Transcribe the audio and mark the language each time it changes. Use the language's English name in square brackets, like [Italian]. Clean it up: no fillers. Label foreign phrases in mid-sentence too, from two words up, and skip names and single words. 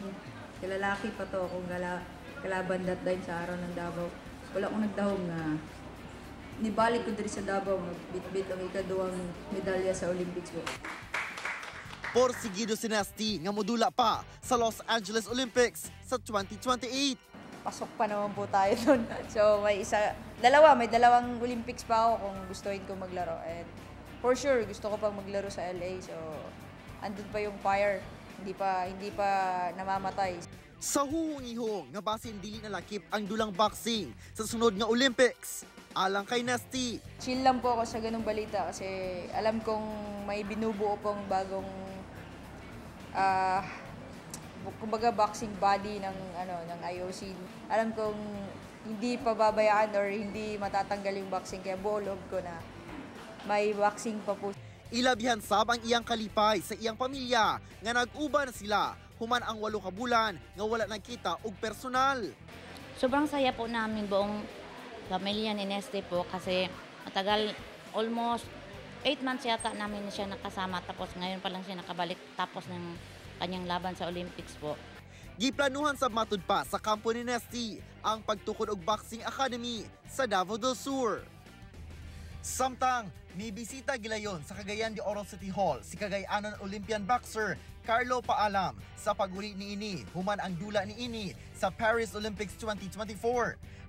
[Filipino] Kalalaki pa to kung kalaban [English] that time [Filipino] sa araw ng Davao. [Cebuano] Wala akong nagdahong na nibalik ko diri sa Davao, bit-bit ang ikaduhang medalya sa Olympics ko. Porsigido si Nesty nga modula pa sa Los Angeles Olympics sa 2028. [Filipino] Pasok pa naman po tayo doon. So may dalawang Olympics pa ako kung gustuhin ko maglaro. [English] And for sure, [Filipino] gusto ko pang maglaro sa LA. So andun pa yung fire. Hindi pa namamatay. [Cebuano] Sa huhong-ihong nga basin dili na lakip ang dulang boxing sa sunod nga Olympics. Alang kay Nesty, [Filipino] chill lang po ako sa ganung balita kasi alam kong may binubuo pong bagong kumbaga [English] boxing body [Filipino] ng IOC. Alam kong hindi pa babayaan or hindi matatanggal yung boxing kaya buo loob ko na may boxing pa po. [Cebuano] Ilabihan sab ang iyang kalipay sa iyang pamilya nga nag-uban na sila human ang 8 ka bulan nga wala nagkita og personal. [Filipino] Sobrang saya po namin buong pamilya ni Nesty po kasi [English] almost 8 months [Filipino] yata namin siya nakasama, tapos ngayon pa lang siya nakabalik tapos ng kanyang laban sa Olympics po. [Cebuano] Giplanuhan sa matud pa sa kampo ni Nesty ang pagtukod og [English] boxing academy [Cebuano] sa Davao del Sur. Samtang may bisita gilayon sa Cagayan de Oro City Hall si Cagayanon [English] Olympian boxer [Cebuano] Carlo Paalam sa paguli niini human ang dula niini sa Paris Olympics 2024.